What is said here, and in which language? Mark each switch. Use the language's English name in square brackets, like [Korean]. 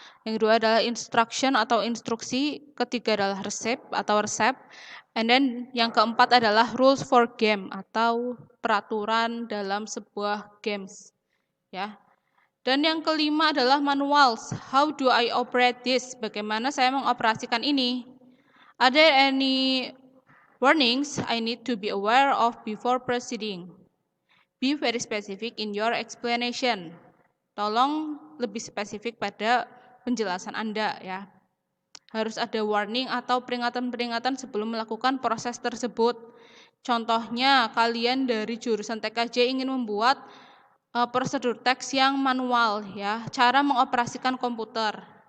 [Indonesian] Yang kedua adalah instruction atau instruksi, ketiga adalah receipt atau resep. [English] And then [Indonesian] yang keempat adalah rules for game atau peraturan dalam sebuah games ya. Dan yang kelima adalah [English] manuals. How do I operate this? [Indonesian] Bagaimana saya mengoperasikan ini? [English] Are there any warnings I need to be aware of before proceeding? Be very specific in your explanation. [Indonesian] Tolong lebih spesifik pada penjelasan Anda ya. Harus ada warning atau peringatan-peringatan sebelum melakukan proses tersebut. Contohnya, kalian dari jurusan TKJ ingin membuat prosedur teks yang manual ya, cara mengoperasikan komputer.